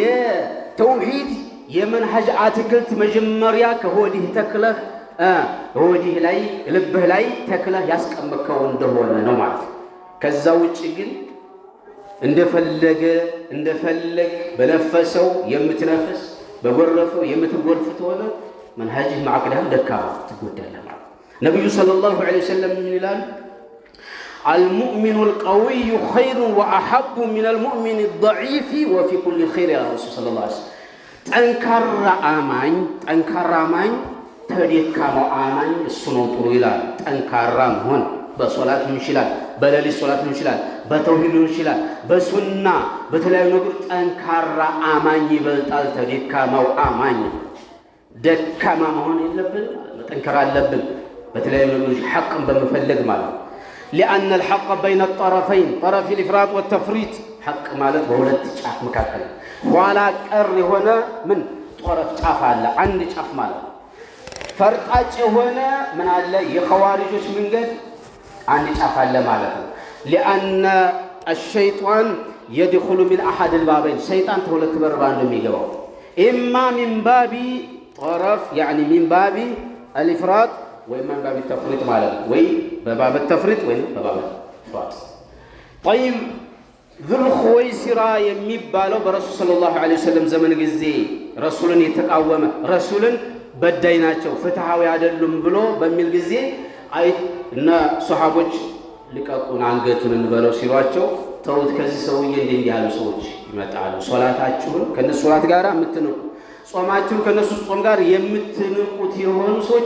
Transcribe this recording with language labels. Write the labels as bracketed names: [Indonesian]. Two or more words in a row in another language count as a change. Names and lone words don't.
[Amharic] የተውሂድ የመንሃጅ አትክልት መጀመሪያ ከሆዲህ ተክለህ ሆዲህ ላይ ልብህ ላይ ተክለህ ያስቀመጥከው እንደሆነ ነው ማለት ከዛ ውጪ ግን እንደፈለገ በነፈሰው የምትነፍስ በጎረፈው የምትጎርፍ ተሆነ መንሃጅህ ማዕቅዳህ ደካማ ትጎዳለህ ማለት ነብዩ [Arabic] صلى الله عليه وسلم [Amharic] ይላል [Arabic] المؤمن القوي خير واحب من المؤمن الضعيف وفي كل خير يا رسول صلى الله عليه وسلم [Amharic] ጠንካራ አማኝ ተደካማው አማኝ እሱ ነው ጥሩ ይላል ጠንካራ መሆን በሶላት ይችላል በሌሊት ሶላት ይችላል በተውሂድ ይችላል በሱና በተለያዩ ነገር ጠንካራ አማኝ ይበልጣል ተደካማው አማኝ ደካማ መሆን የለብን መጠንከር አለብን በተለያዩ ነገር ሐቅን በመፈለግ ማለት [Arabic] لأن الحق بين الطرفين طرف الإفراط والتفريط [Amharic] حق ማለት በሁለት ጫፍ መካከል ኋላ ቀር የሆነ ምን طرف ጫፍ አለ አንድ ጫፍ ማለት ፈርጣጭ የሆነ ምን አለ የኸዋሪጆች መንገድ አንድ ጫፍ አለ ማለት ነው [Arabic] لأن الشيطان يدخل من أحد البابين [Amharic] شيطان ተሁለት በር ባንዱ የሚገባው [Arabic] إما من باب طرف يعني من باب الإفراط وإما من باب التفريط [Amharic] ማለት ወይ በባብ التفريط ወይ በባብ الإفراط طيب ذو الخويصرة የሚባለው በረሱል [Arabic] صلى الله عليه وسلم [Amharic] ዘመን ጊዜ ረሱልን የተቃወመ ረሱልን በዳይ ናቸው ፍትሃዊ አይደሉም ብሎ በሚል ጊዜ እና ሱሐቦች ልቀቁን አንገቱን እንበለው ሲሏቸው ተውት ከዚህ ሰውዬ እንዲህ ያሉ ሰዎች ይመጣሉ ሶላታችሁን ከነሱ ሶላት ጋር የምትንቁ ጾማችሁን ከነሱ ጾም ጋር የምትንቁት የሆኑ ሰዎች